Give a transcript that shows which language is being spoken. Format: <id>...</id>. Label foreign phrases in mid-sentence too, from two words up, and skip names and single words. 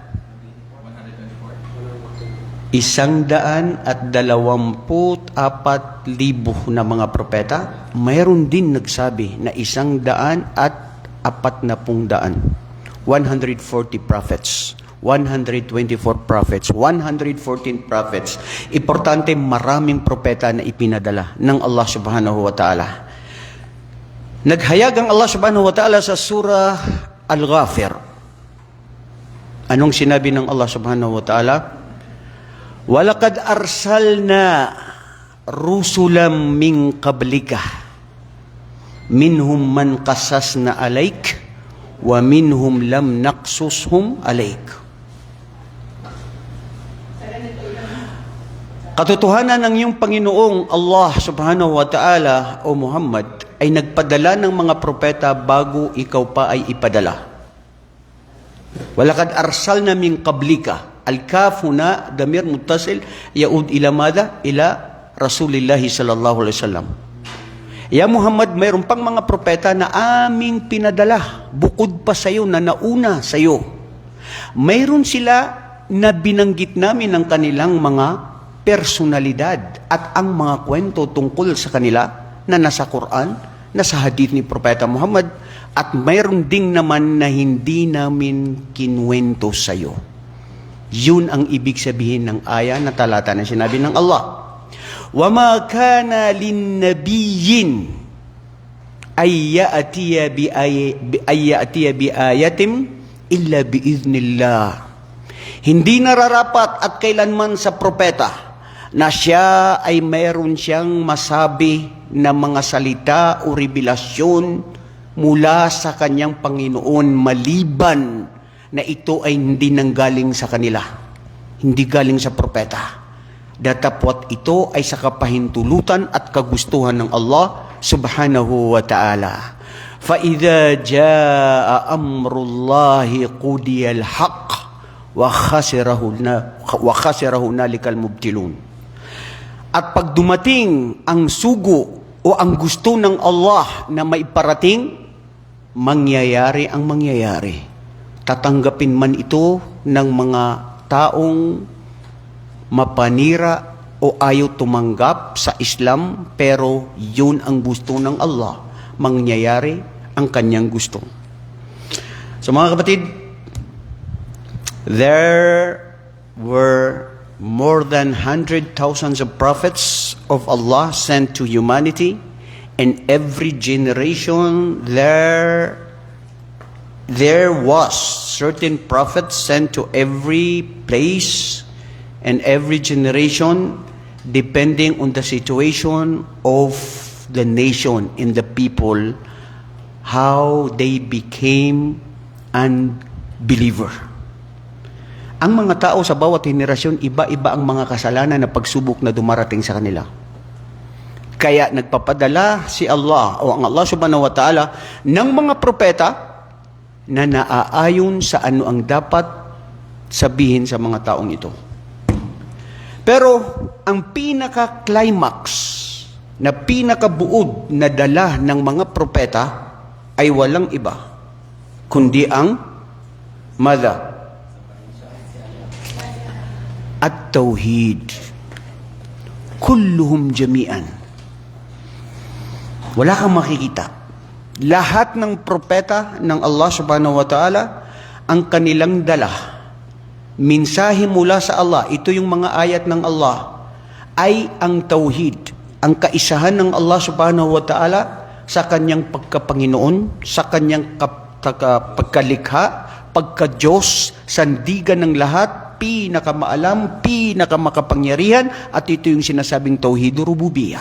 <tl>124,000 na mga propeta. Mayroon din nagsabi na 140,000.</tl> <en>140 prophets. 124 prophets.</en> <tl>114 prophets. Importante, maraming propeta na ipinadala ng Allah</tl> <ar>سبحانه وتعالى.</ar> <tl>Naghayag ang Allah</tl> <ar>سبحانه وتعالى</ar> <tl>sa surah Al-Ghafir. Anong sinabi ng Allah</tl> <ar>سبحانه وتعالى? وَلَقَدْ أَرْسَلْنَا رُسُلًا مِّن قَبْلِكَ مِنْهُمْ مَنْ قَصَصْنَا عَلَيْكَ وَمِنْهُمْ لَمْ نَقْصُصْهُمْ عَلَيْكَ.</ar> <tl>Katotohanan ng iyong Panginoong Allah</tl> <ar>سبحانه وتعالى</ar> <tl>o Muhammad ay nagpadala ng mga propeta bago ikaw pa ay ipadala.</tl> <ar>ولقد أرسلنا من قبلك. الكاف هنا ضمير متصل يعود إلى ماذا? إلى رسول الله صلى الله عليه وسلم.</ar> <tl>Ya Muhammad, mayroon pang mga propeta na aming pinadala bukod pa sa iyo, na nauna sa iyo. Mayroon sila na binanggit namin ng kanilang mga personalidad at ang mga kwento tungkol sa kanila na nasa Quran, nasa hadith ni Propeta Muhammad, at mayroon ding naman na hindi namin kinwento sa iyo. Yun ang ibig sabihin ng aya na talata na sinabi ng Allah.</tl> <ar>وَمَا كَانَ لِلنَّبِيٍّ أَن يَأْتِيَ بِآيَةٍ إِلَّا بِإِذْنِ اللَّهِ.</ar> <tl>Hindi nararapat at kailanman sa propeta na siya ay mayroon siyang masabi na mga salita o revelasyon mula sa kanyang Panginoon maliban na ito ay hindi nanggaling sa kanila, hindi galing sa propeta. Datapwat ito ay sa kapahintulutan at kagustuhan ng Allah</tl> <ar>سبحانه وتعالى. فَإِذَا جَاءَ أَمْرُ اللَّهِ قُضِيَ الْحَقِّ وَخَسِرَ هُنَالِكَ الْمُبْتِلُونَ.</ar> <tl>At pag dumating ang sugo o ang gusto ng Allah na maiparating, mangyayari ang mangyayari. Tatanggapin man ito ng mga taong mapanira o ayaw tumanggap sa Islam, pero yun ang gusto ng Allah. Mangyayari ang kanyang gusto. So mga kapatid,</tl> <en>there were more than 100,000 of prophets of Allah sent to humanity, and every generation there was certain prophets sent to every place and every generation, depending on the situation of the nation and the people, how they became unbeliever.</en> <tl>Ang mga tao sa bawat henerasyon, iba-iba ang mga kasalanan na pagsubok na dumarating sa kanila. Kaya nagpapadala si Allah o ang Allah</tl> <ar>سبحانه وتعالى</ar> <tl>ng mga propeta na naaayon sa ano ang dapat sabihin sa mga taong ito. Pero ang pinaka-climax na pinakabuod na dala ng mga propeta ay walang iba kundi ang mada? At-tauhid.</tl> <ar>كلهم جميعا.</ar> <tl>Wala kang makikita. Lahat ng propeta ng Allah</tl> <ar>سبحانه وتعالى,</ar> <tl>ang kanilang dala, mensahe mula sa Allah, ito yung mga ayat ng Allah, ay ang tauhid, ang kaisahan ng Allah</tl> <ar>سبحانه وتعالى</ar> <tl>sa kanyang pagkapanginoon, sa kanyang pagkalikha, pagka-Diyos, sandigan ng lahat, pinakamaalam, pinakamakapangyarihan, at ito yung sinasabing</tl> <ar>توحيد ربوبية.</ar>